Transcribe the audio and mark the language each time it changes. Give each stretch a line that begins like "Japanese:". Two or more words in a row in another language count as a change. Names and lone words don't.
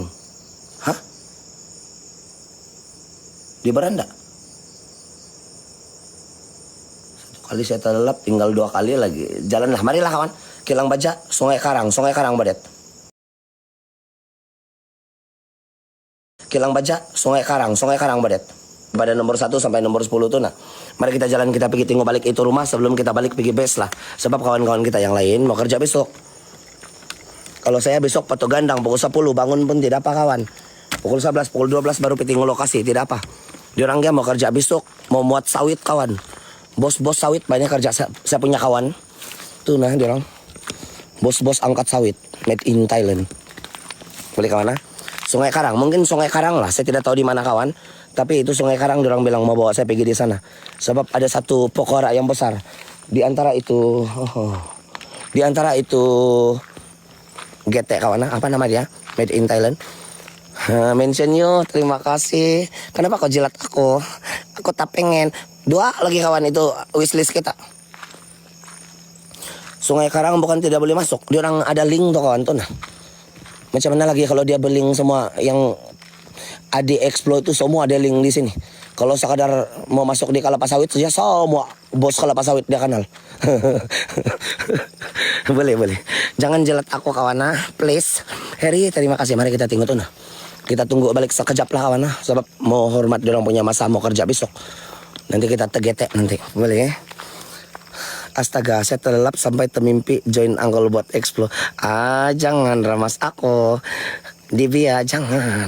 Malay: Hah? Di beranda. Satu kali saya terlelap, tinggal 2 kali lagi. Jalanlah, marilah kawan. Kilang baja, Sungai Karang Badet. Kilang baja, Sungai Karang Badet. Pada nomor 1 sampai nomor 10 tuh nah. Mari kita jalan, kita pergi tengok balik itu rumah sebelum kita balik pergi base lah. Sebab kawan-kawan kita yang lain mau kerja besok. Kalau saya besok patok gandang pukul 10 bangun pun tidak apa kawan. Pukul 11, pukul 12 baru pergi lokasi, tidak apa. Diorang dia mau kerja besok, mau muat sawit kawan. Bos-bos sawit banyak kerja, saya punya kawan. Tuh nah diorang. Bos-bos angkat sawit,
English: made in Thailand.
Malay: Boleh kawan nah? Sungai Karang, mungkin Sungai Karang lah, saya tidak tahu di mana kawan. Tapi itu Sungai Karang, diorang bilang mau bawa saya pergi di sana. Sebab ada satu pokora yang besar. Di antara itu GT kawan, apa nama dia?
English: Made in Thailand. Mention you,
Malay: terima kasih. Kenapa kau jilat aku? Aku tak pengen. 2 lagi kawan, itu wishlist kita. Sungai Karang bukan tidak boleh masuk. Diorang ada link tuh kawan tuh nah. Macam mana lagi kalau dia berlink semua yang Adi Exploit itu semua ada link di sini. Kalau sekadar mau masuk di kelapa sawit saja semua bos kelapa sawit dia kenal. boleh. Jangan jelat aku kawan nah, please. Harry, terima kasih. Mari kita tunggu tuh nah. Kita tunggu balik sekejap lah kawan nah, sebab mau hormat dia orang punya masa mau kerja besok. Nanti kita tegetek nanti. Boleh ya? Astaga, saya terlelap sampai termimpi join Uncle buat explore. Jangan ramas aku. Divya, jangan.